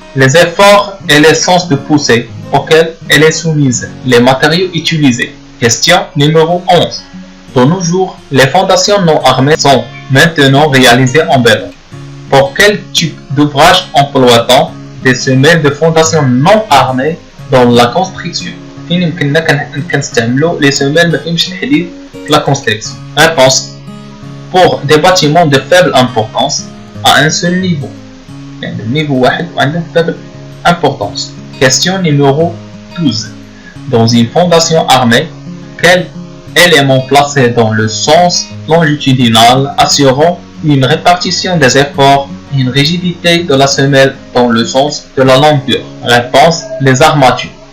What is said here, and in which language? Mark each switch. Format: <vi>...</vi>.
<fr>Les efforts et les sens de poussée auxquels elle est soumise, les matériaux utilisés. Question numéro 11. De nos jours, les fondations non armées sont maintenant réalisées en béton. Pour quel type d'ouvrage emploie-t-on des semelles de fondation non armées dans la construction?</fr> <ar>فين يمكننا كنستعملوا</ar> <fr>les semelles</fr> <ar>ما فيهمش الحديد في</ar> <fr>la construction. Réponse. Pour des bâtiments de faible importance à un seul niveau.</fr> <ar>يعني</ar> <fr>niveau</fr> <ar>واحد وعندهم</ar> <fr>faible importance. Question numéro 12. Dans une fondation armée, quel élément placé dans le sens longitudinal assurant une répartition des efforts et une rigidité de la semelle dans le sens de la longueur? Réponse. Les armatures.</fr>